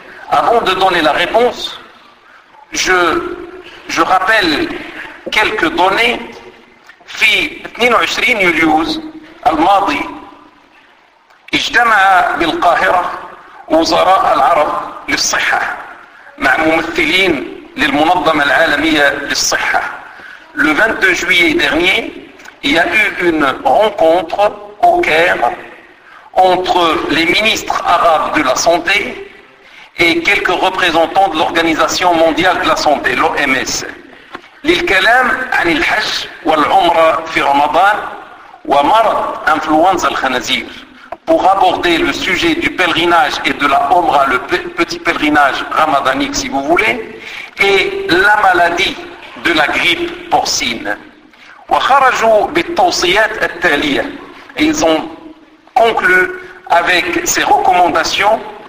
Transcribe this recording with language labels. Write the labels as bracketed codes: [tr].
[fr] Avant de donner la réponse, je rappelle quelques données. [ar] Fi 22 يوليوز الماضي اجتمع بالقاهرة وزراء العرب للصحة مع ممثلين للمنظمة العالمية للصحة. [fr] Le 22 juillet dernier, il y a eu une rencontre au Caire entre les ministres arabes de la santé et quelques représentants de l'Organisation mondiale de la santé, l'OMS. [ar] للكلام عن الحج والعمرة في رمضان ومرض انفلونزا الخنازير. [fr] Pour aborder le sujet du pèlerinage et de la Omra, le petit pèlerinage ramadanique si vous voulez, et la maladie de la grippe porcine. Et ils ont conclu avec ces recommandations.